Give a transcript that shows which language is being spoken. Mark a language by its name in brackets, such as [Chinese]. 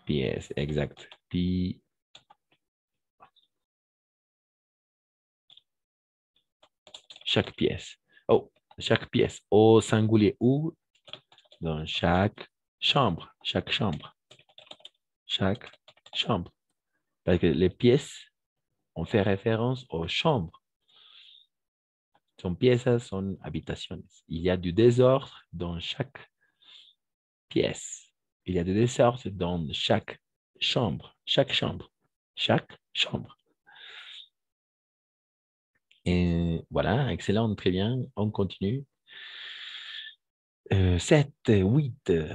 [French] pièce, exact. Puis, chaque pièce. Oh, chaque pièce au singulier ou dans chaque chambre. Chaque chambre. Chaque chambre. Parce que les pièces, on fait référence aux chambres. [Spanish] Son piezas, son habitaciones. [French] Il y a du désordre dans chaque pièce. Il y a du désordre dans chaque chambre. Chaque chambre. Chaque chambre. Et voilà, excellent, très bien. On continue. 7, 8.